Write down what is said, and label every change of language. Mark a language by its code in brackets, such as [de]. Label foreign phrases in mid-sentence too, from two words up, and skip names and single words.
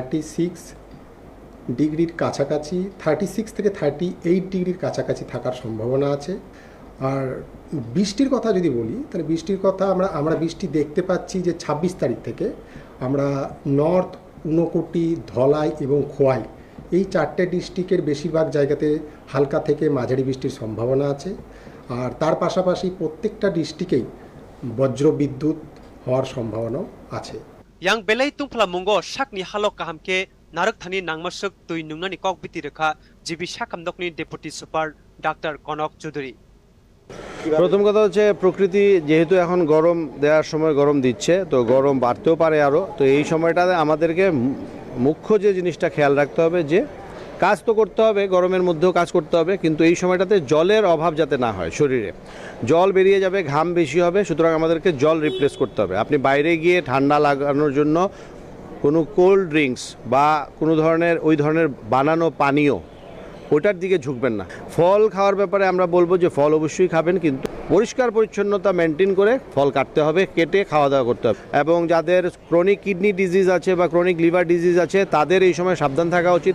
[bn] 36 ডিগ্রির কাছাকাছি 36 থেকে 38 ডিগ্রির কাছাকাছি থাকার সম্ভাবনা আছে আর বৃষ্টির কথা যদি বলি তাহলে বৃষ্টির কথা আমরা বৃষ্টি দেখতে পাচ্ছি যে 26 তারিখ থেকে আমরা নর্থ ঊনকোটি ধলাই এবং খোয়াই এই চারটি ডিস্ট্রিক্টের বেশিরভাগ জায়গাতে হালকা থেকে মাঝারি বৃষ্টির সম্ভাবনা আছে আর তার পাশাপাশি প্রত্যেকটা ডিস্ট্রিক্টেই বজ্র বিদ্যুৎ হওয়ার সম্ভাবনা আছে [trp] yang belai tungplamunggo sakni halok kahamke narakthani nangmasuk tui nungnani kokbiti rekha jibi sakamdokni [en] deputy super [trp] dr Konok Choudhury [bn] প্রথম কথা হচ্ছে প্রকৃতি যেহেতু এখন গরম দেওয়ার সময় গরম দিচ্ছে তো গরম বাড়তেও পারে আরও তো এই সময়টাতে আমাদেরকে মুখ্য যে জিনিসটা খেয়াল রাখতে হবে যে কাজ তো করতে হবে গরমের মধ্যেও কাজ করতে হবে কিন্তু এই সময়টাতে জলের অভাব যাতে না হয় শরীরে জল বেরিয়ে যাবে ঘাম বেশি হবে সুতরাং আমাদেরকে জল রিপ্লেস করতে হবে আপনি বাইরে গিয়ে ঠান্ডা লাগানোর জন্য কোনো [en] cold drinks [bn] বা কোনো ধরনের ওই ধরনের বানানো পানীয় ওটার দিকে ঝুঁকবেন না ফল খাওয়ার ব্যাপারে আমরা বলবো যে ফল অবশ্যই খাবেন কিন্তু পরিষ্কার পরিচ্ছন্নতা মেনটেন করে ফল কাটতে হবে কেটে খাওয়া দাওয়া করতে হবে এবং যাদের [en] chronic kidney disease [bn] আছে বা [en] chronic liver disease [bn] আছে তাদের এই সময় সাবধান থাকা উচিত